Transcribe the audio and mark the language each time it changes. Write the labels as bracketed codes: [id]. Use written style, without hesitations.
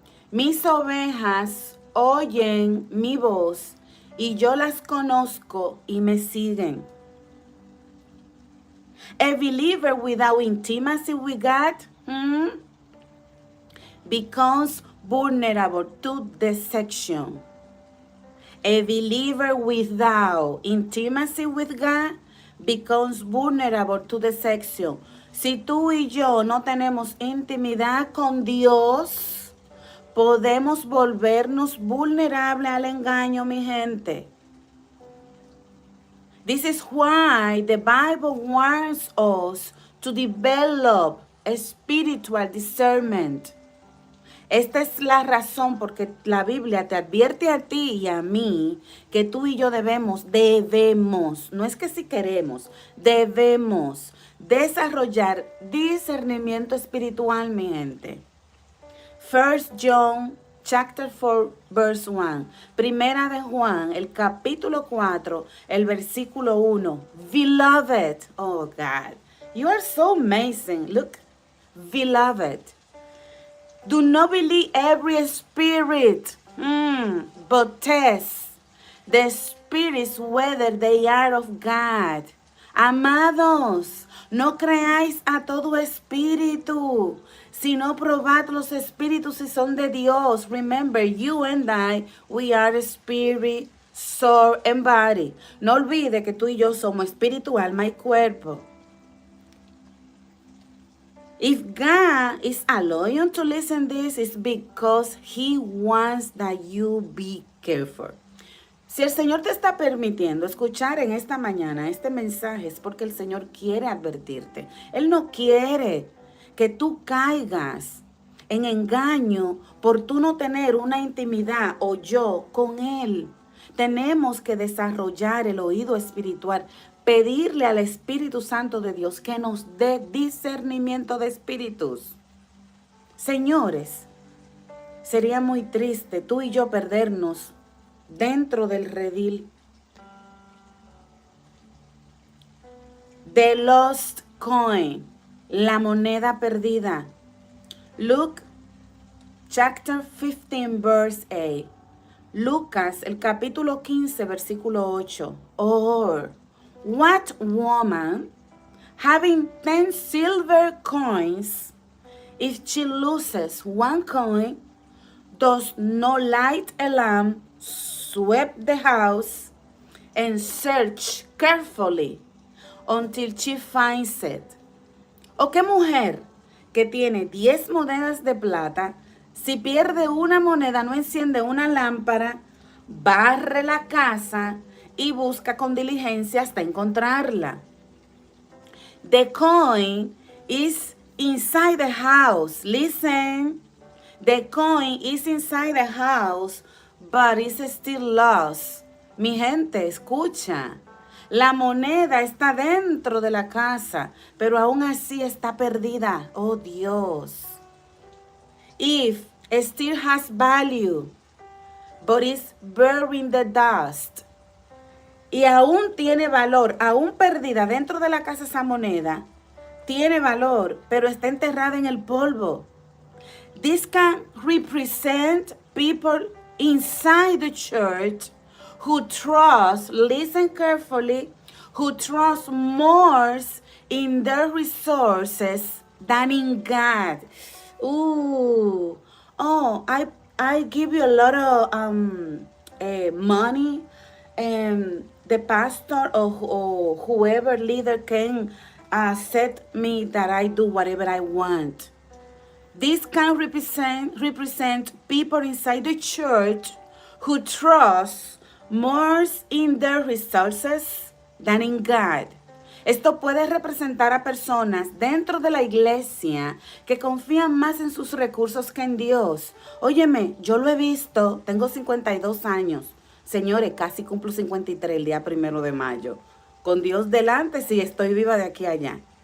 [es] Mis ovejas oyen mi voz y yo las conozco y me siguen. [en] A believer without intimacy with God becomes vulnerable to deception. A believer without intimacy with God becomes vulnerable to deception. [es] Si tú y yo no tenemos intimidad con Dios, podemos volvernos vulnerables al engaño, mi gente. [en] This is why the Bible warns us to develop a spiritual discernment. [es] Esta es la razón porque la Biblia te advierte a ti y a mí que tú y yo debemos, no es que si queremos, debemos desarrollar discernimiento espiritual, mi gente. [en] 1 John chapter 4 verse 1. [es] Primera de Juan, el capítulo 4, el versículo 1. [en] Beloved, oh God, you are so amazing. Look, beloved, do not believe every spirit, but test the spirits whether they are of God. [es] Amados, no creáis a todo espíritu, sino probad los espíritus si son de Dios. [en] Remember, you and I, we are spirit, soul, and body. [es] No olvide que tú y yo somos espíritu, alma y cuerpo. [en] If God is allowing you to listen this, it's because He wants that you be careful. [es] Si el Señor te está permitiendo escuchar en esta mañana este mensaje, es porque el Señor quiere advertirte. Él no quiere que tú caigas en engaño por tú no tener una intimidad o yo con Él. Tenemos que desarrollar el oído espiritual, pedirle al Espíritu Santo de Dios que nos dé discernimiento de espíritus. Señores, sería muy triste tú y yo perdernos dentro del redil. [en] The lost coin, [es] la moneda perdida. [en] Luke chapter 15 verse 8. [es] Lucas, el capítulo 15, versículo 8. [en] Or, what woman, having 10 silver coins, if she loses one coin, does not light a lamp, sweep the house, and search carefully until she finds it? [es] ¿O qué mujer que tiene 10 monedas de plata, si pierde una moneda, no enciende una lámpara, barre la casa y busca con diligencia hasta encontrarla? [en] The coin is inside the house. Listen. The coin is inside the house, but it's still lost. [es] Mi gente, escucha. La moneda está dentro de la casa, pero aún así está perdida. Oh Dios. [en] if it still has value, but is bearing the dust, [es] y aún tiene valor, aún perdida dentro de la casa esa moneda, tiene valor, pero está enterrada en el polvo. [en] This can represent people inside the church who trust, listen carefully, who trust more in their resources than in God. Ooh, oh, I give you a lot of money, and the pastor or whoever leader can set me that I do whatever I want. This can represent people inside the church who trust more in their resources than in God. [es] Esto puede representar a personas dentro de la iglesia que confían más en sus recursos que en Dios. Óyeme, yo lo he visto, tengo 52 años. Señores, casi cumplo 53 el día 1 de mayo. Con Dios delante, sí, estoy viva de aquí a allá.